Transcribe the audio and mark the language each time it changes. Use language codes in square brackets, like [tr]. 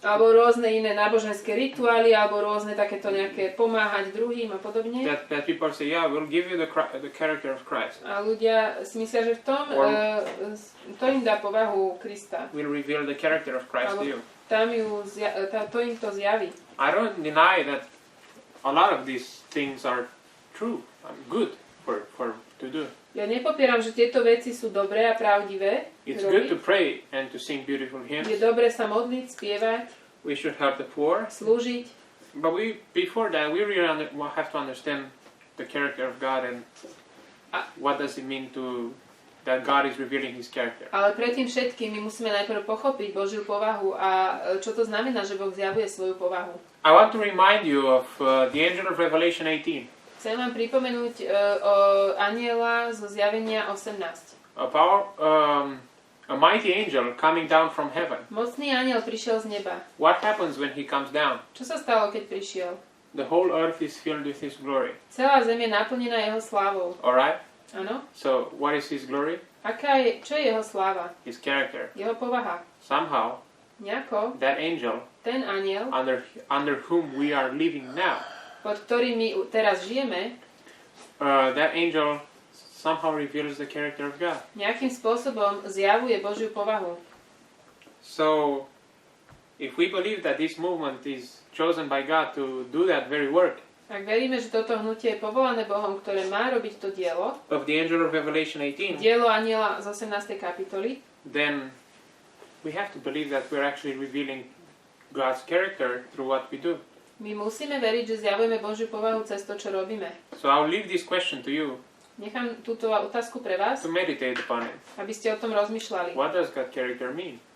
[sk] Alebo rôzne iné náboženské rituály, alebo rôzne takéto nejaké pomáhať druhým a podobne. [en] That people say, yeah, we'll give you the character of Christ. [sk] A ľudia si myslia, že v tom to im dá povahu Krista. [en] We'll reveal the character of Christ to you. [sk] Tam to im to zjaví. [en] I don't deny that a lot of these things are true and good to do. [sk] Ja nepopieram, že tieto veci sú dobré a pravdivé. [en] It's good to pray and to sing beautiful hymns. [sk] Je dobre sa modliť, spievať, [en] We should help the poor. [sk] slúžiť. [en] But before that, we really have to understand the character of God and what does it mean that God is revealing His character. [sk] Ale predtým všetkým my musíme najprv pochopiť Božiu povahu a čo to znamená, že Boh zjavuje svoju povahu. [en] I want to remind you of the angel of Revelation 18. [sk] Chcem vám pripomenúť o anjela zo zjavenia 18. [en] A mighty angel coming down from heaven. [sk] Mocný anjel prišiel z neba. [en] What happens when he comes down? [sk] Čo sa stalo, keď prišiel? [en] The whole earth is filled with His glory. [sk] Celá zem je naplnená jeho slávou. [en] Alright? [sk] Áno? [en] So, what is His glory? [sk] Čo je jeho sláva? [en] His character. [sk] Jeho povaha. [en] Somehow, [sk] Nejako [en] that angel, [sk] ten anjel, [en] under whom we are living now, [sk] pod ktorým my teraz žijeme, [en] that angel somehow reveals the character of God. [sk] nejakým spôsobom zjavuje Božiu povahu. [en] So, if we believe that this movement is chosen by God to do that very work, [sk] Ak veríme, že toto hnutie je povolané Bohom, ktoré má robiť to dielo, [en] of the angel of Revelation 18, [sk] dielo aniela z 18. kapitoly, [en] then we have to believe that we're actually revealing God's character through what we do. [sk] my musíme veriť, že zjavujeme Božiu povahu cez to, čo robíme. [en] So I'll leave this question to you [sk] Nechám túto otázku pre vás, [en] to meditate upon it. [sk] aby ste o tom rozmýšľali. [en] What does God's character mean?